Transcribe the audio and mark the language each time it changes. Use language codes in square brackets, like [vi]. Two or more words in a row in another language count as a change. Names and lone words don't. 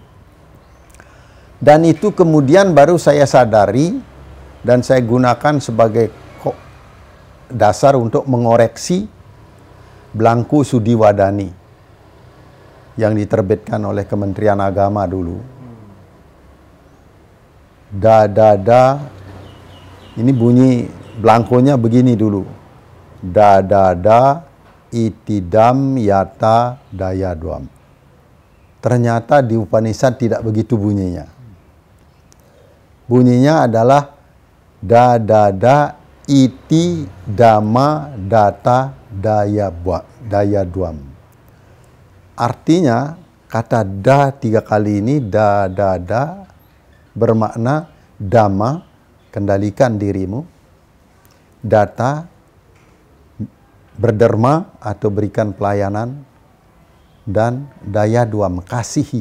[id] Dan itu kemudian baru saya sadari dan saya gunakan sebagai dasar untuk mengoreksi Blangku Sudiwadani yang diterbitkan oleh Kementerian Agama dulu. Ini bunyi Blangkonya begini dulu. [sa] Itidam yata dayadwam. [id] Ternyata di Upanishad tidak begitu bunyinya. Bunyinya adalah [sa] iti dama data dayadwam. [id] Artinya kata da 3 kali ini bermakna dhamma, kendalikan dirimu, data, berderma atau berikan pelayanan, dan dayadwam, kasihi.